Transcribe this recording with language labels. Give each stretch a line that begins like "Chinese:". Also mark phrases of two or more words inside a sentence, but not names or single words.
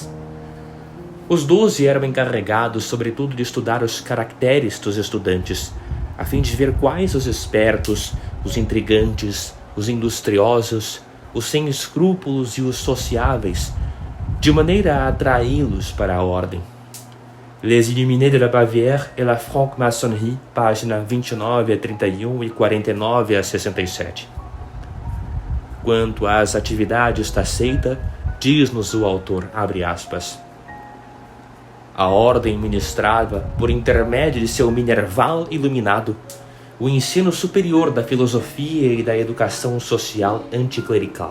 Portuguese: Os 12 eram encarregados, sobretudo, de estudar os caracteres dos estudantes, a fim de ver quais os espertos, os intrigantes, os industriosos, os sem escrúpulos e os sociáveis, de maneira a atraí-los para a ordem.
French: Les Illuminés de la Bavière et la Franc-Maçonnerie,
Portuguese: página 29 a 31 e 49 a 67. Quanto às atividades da seita, diz-nos o autor, abre aspas, a ordem ministrava, por intermédio de seu minerval iluminado, o ensino superior da filosofia e da educação social anticlerical.